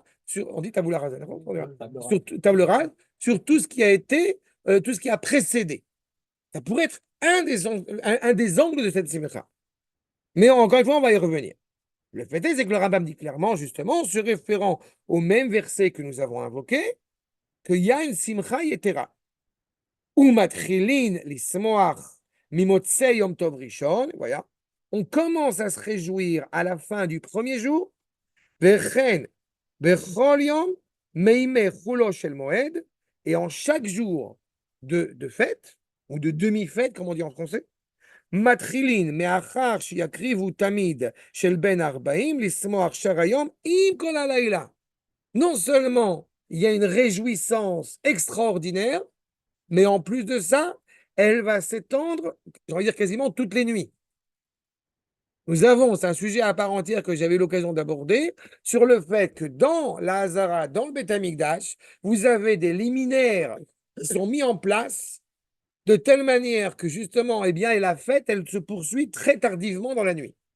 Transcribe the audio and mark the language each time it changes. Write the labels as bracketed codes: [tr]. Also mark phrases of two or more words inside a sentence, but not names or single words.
[fr] On dit [la] tabula rasa, [fr] d'accord? Sur table rase, sur tout ce qui a été, tout ce qui a précédé. Ça pourrait être un des angles de cette simcha. Mais encore une fois, on va y revenir. Le fait est, c'est que le Rambam dit clairement, justement, en se référant au même verset que nous avons invoqué, qu'il y a une [he] שמחה יתרה. ומתחילין לשמוח ממוצאי יום טוב ראשון. [fr] Voilà. On commence à se réjouir à la fin du premier jour. [he] וכן בכל יום מימי חולו של מועד. [fr] Et en chaque jour de fête, ou de demi-fête, comme on dit en français, [he] מתחילים מאחר שיקריבו תמיד של בין 40 לשמוח שאר היום עם כל הלילה. [fr] Non seulement il y a une réjouissance extraordinaire, mais en plus de ça, elle va s'étendre, je vais dire quasiment toutes les nuits. Nous avons, c'est un sujet à part entière que j'avais l'occasion d'aborder, sur le fait que dans la Hazara, dans le [he] בית המקדש, [fr] vous avez des liminaires qui sont mis en place de telle manière que justement, eh bien, et la fête, elle se poursuit très tardivement dans la nuit.